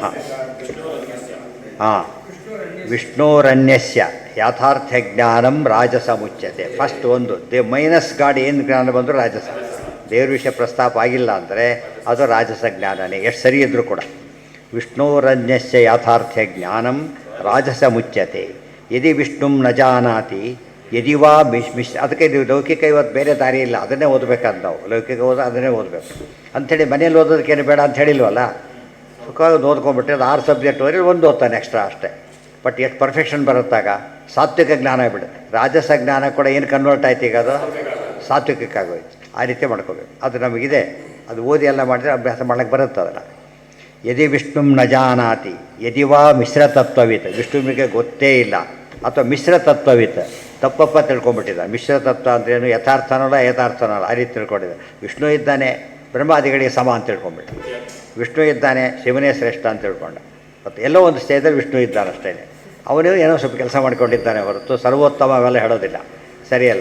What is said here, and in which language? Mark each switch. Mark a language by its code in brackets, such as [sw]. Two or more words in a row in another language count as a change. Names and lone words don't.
[sa] ಹಾಂ, ವಿಷ್ಣೋರನ್ಯಸ್ಯ ಯಾಥಾರ್ಥ್ಯ ಜ್ಞಾನಂ ರಾಜಸ ಮುಚ್ಯತೆ. [kn] ಫಸ್ಟ್ ಒಂದು ಮೈನಸ್ ಗಾಡಿ ಏನು ಜ್ಞಾನ ಬಂದರೂ ರಾಜಸ. ದೇವ್ರ ವಿಷಯ ಪ್ರಸ್ತಾಪ ಆಗಿಲ್ಲ ಅಂದರೆ ಅದು ರಾಜಸ ಜ್ಞಾನನೇ, ಎಷ್ಟು ಸರಿ ಇದ್ದರೂ ಕೂಡ. [sa] ವಿಷ್ಣೋರನ್ಯಸ್ಯ ಯಾಥಾರ್ಥ್ಯ ಜ್ಞಾನಂ ರಾಜಸ ಮುಚ್ಯತೆ. ಯದಿ ವಿಷ್ಣುಂ ನ ಜಾನಾತಿ ಯದಿ ವಾ [kn] ಅದಕ್ಕೆ ಇದು ಲೌಕಿಕ ಇವತ್ತು ಬೇರೆ ದಾರಿ ಇಲ್ಲ, ಅದನ್ನೇ ಓದಬೇಕಂತ ನಾವು. ಲೌಕಿಕ ಓದ ಅದನ್ನೇ ಓದಬೇಕು ಅಂಥೇಳಿ ಮನೇಲಿ ಓದೋದಕ್ಕೇನು ಬೇಡ ಅಂತ ಹೇಳಿಲ್ವಲ್ಲ. ಸುಖವಾಗಿ ಓದ್ಕೊಂಡ್ಬಿಟ್ರೆ ಅದು 6 ಸಬ್ಜೆಕ್ಟ್ ಓದಿ ಒಂದು ಓದ್ತಾನೆ ಎಕ್ಸ್ಟ್ರಾ ಅಷ್ಟೇ. ಬಟ್ ಎಷ್ಟು ಪರ್ಫೆಕ್ಷನ್ ಬರುತ್ತಾಗ ಸಾತ್ವಿಕ ಜ್ಞಾನ ಆಗಿಬಿಡುತ್ತೆ. ರಾಜಸ ಜ್ಞಾನ ಕೂಡ ಏನು ಕನ್ವರ್ಟ್ ಆಯ್ತು ಈಗ, ಅದು ಸಾತ್ವಿಕಕ್ಕಾಗೋಯ್ತು. ಆ ರೀತಿ ಮಾಡ್ಕೋಬೇಕು. ಅದು ನಮಗಿದೆ, ಅದು ಓದಿ ಎಲ್ಲ ಮಾಡಿದ್ರೆ ಅಭ್ಯಾಸ ಮಾಡೋಕ್ಕೆ ಬರುತ್ತೆ ಅದನ್ನು. [sa] ಯದಿ ವಿಷ್ಣುಂ ನ ಜಾನಾತಿ ಯದಿ ವಾ ಮಿಶ್ರತತ್ವವಿತ್, [kn] ವಿಷ್ಣುವಿಗೆ ಗೊತ್ತೇ ಇಲ್ಲ ಅಥವಾ ಮಿಶ್ರತತ್ವವಿತ್, ತಪ್ಪಪ್ಪ ತಿಳ್ಕೊಂಬಿಟ್ಟಿದ್ದ. ಮಿಶ್ರ ತತ್ವ ಅಂದ್ರೇನು, ಯಥಾರ್ಥನಲ್ಲ ಯಥಾರ್ಥನಲ್ಲ ಆ ರೀತಿ ತಿಳ್ಕೊಂಡಿದ್ದ. ವಿಷ್ಣು ಇದ್ದಾನೆ ಬ್ರಹ್ಮಾದಿಗಳಿಗೆ ಸಮ ಅಂತ ತಿಳ್ಕೊಂಬಿಟ್ಟ. ವಿಷ್ಣು ಇದ್ದಾನೆ ಶಿವನೇ ಶ್ರೇಷ್ಠ ಅಂತ ತಿಳ್ಕೊಂಡ. ಮತ್ತು ಎಲ್ಲೋ ಒಂದು ಸ್ಟೇಜಲ್ಲಿ ವಿಷ್ಣು ಇದ್ದಾನೆ ಅಷ್ಟೇ. ಅವನು ಏನೋ ಸ್ವಲ್ಪ ಕೆಲಸ ಮಾಡ್ಕೊಂಡಿದ್ದಾನೆ ಹೊರತು ಸರ್ವೋತ್ತಮ ಅವೆಲ್ಲ ಹೇಳೋದಿಲ್ಲ, ಸರಿಯಲ್ಲ.